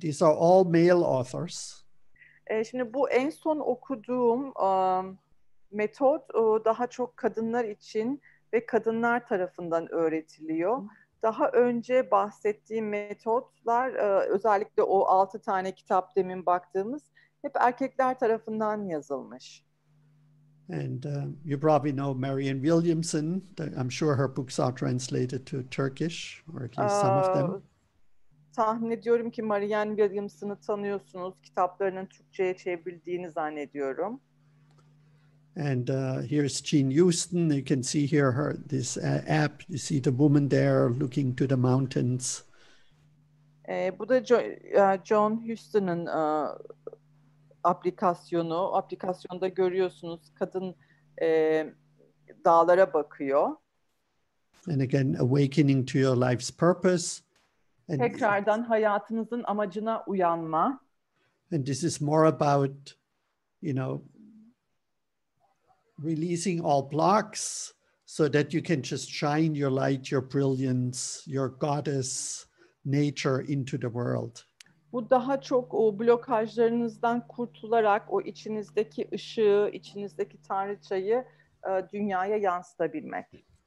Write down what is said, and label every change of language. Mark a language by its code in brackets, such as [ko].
[en] These are all male authors. [tr] Şimdi bu en son okuduğum metot daha çok kadınlar için ve kadınlar tarafından öğretiliyor. Daha önce bahsettiğim metotlar, özellikle o 6 tane kitap demin baktığımız, hep erkekler tarafından yazılmış. [en] And you probably know Marianne Williamson. I'm sure her books are translated to Turkish, or at least some of them. [tr] Tahmin ediyorum ki Marianne Williamson'ı tanıyorsunuz. Kitaplarının Türkçe'ye çevrildiğini zannediyorum. [en] And here's Jean Houston. You can see here this app. You see the woman there looking to the mountains. [tr] Bu da John Huston'ın aplikasyonu. Aplikasyonda görüyorsunuz kadın dağlara bakıyor. [en] And again, awakening to your life's purpose. And [tr] tekrardan hayatınızın amacına uyanma. [en] And this is more about, releasing all blocks so that you can just shine your light, your brilliance, your goddess nature into the world. [tr] Bu daha çok o blokajlarınızdan kurtularak o içinizdeki ışığı, içinizdeki tanrıçayı dünyaya yansıtabilmek.